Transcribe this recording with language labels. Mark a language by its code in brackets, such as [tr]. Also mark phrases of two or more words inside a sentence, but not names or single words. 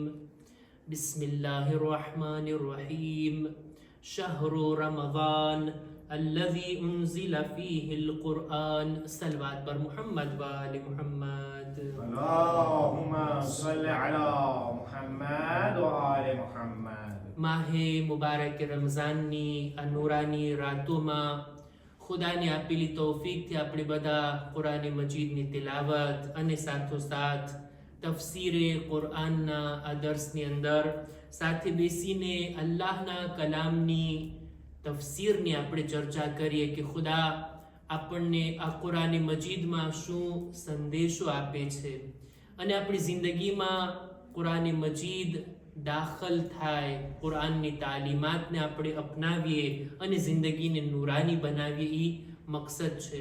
[ar] بسم الله الرحمن الرحيم. شهر رمضان الذي أنزل فيه القرآن. صلوات بر محمد وآل محمد. اللهم صل على محمد وآل محمد. [gu] માહે મુબારક રમઝાનની આ નૂરાની રાતોમાં ખુદાની આપેલી તૌફીકથી આપણે બધા કુરાન મજીદની તિલાવત અને સાથોસાથ તફસીરે કુરઆનના આ દર્સની અંદર સાથે બેસીને અલ્લાહના કલામની તફસીરની આપણે ચર્ચા કરીએ કે ખુદા આપણને આ કુરાન મજીદમાં શું સંદેશો આપે છે અને આપણી જિંદગીમાં કુરાન મજીદ દાખલ થાય, કુરાનની તાલીમાતને આપણે અપનાવીએ અને જિંદગીને નૂરાની બનાવીએ, એ મકસદ છે.